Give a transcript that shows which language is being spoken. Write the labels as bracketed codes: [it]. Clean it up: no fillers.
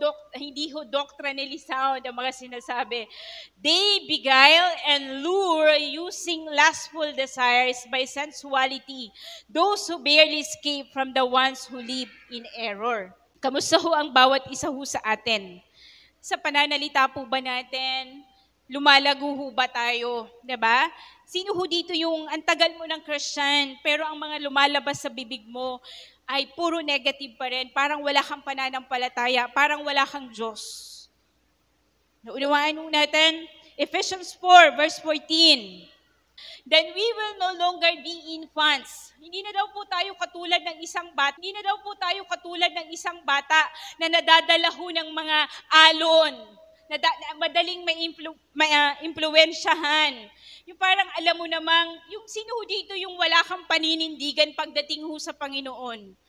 [tl] Hindi ho doctrinally sound ang mga sinasabi. [en] They beguile and lure using lustful desires by sensuality, those who barely escape from the ones who live in error. [tl] Kamusta ho ang bawat isa ho sa atin? Sa pananalita po ba natin? Lumalago ho ba tayo? Diba? Sino ho dito yung antagal mo ng Christian, pero ang mga lumalabas sa bibig mo ay puro negative pa rin. Parang wala kang pananampalataya, parang wala kang Diyos. Naunawaan ho natin, Ephesians 4 verse 14. [en] Then we will no longer be infants. [tl] Hindi na daw po tayo katulad ng isang bata. Hindi na daw po tayo katulad ng isang bata na nadadala ho ng mga alon, na madaling impluwensyahan. Yung parang alam mo namang, yung sino dito yung wala kang paninindigan pagdating ho sa Panginoon.